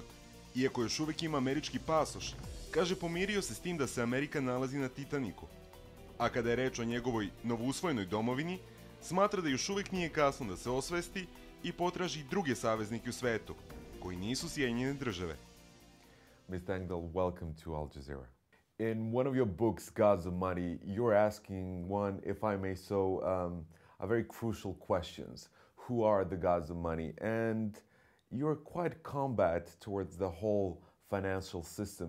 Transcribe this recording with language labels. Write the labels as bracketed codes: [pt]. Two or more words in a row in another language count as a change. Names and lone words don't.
[sr] Iako još uvek ima američki pasoš, kaže pomirio se s tim da se Amerika nalazi na Titaniku. A kada je reč o njegovoj novousvojenoj domovini, smatra da još uvek nije kasno da se osvesti i potraži druge saveznike u svetu, koji nisu Sjedinjene države. [en] Mr. Engel, welcome to Al Jazeera. In one of your books, Gods of Money, you're asking one, if I may so, a very crucial questions. Who are the gods of money? And you're quite combat towards the whole financial system.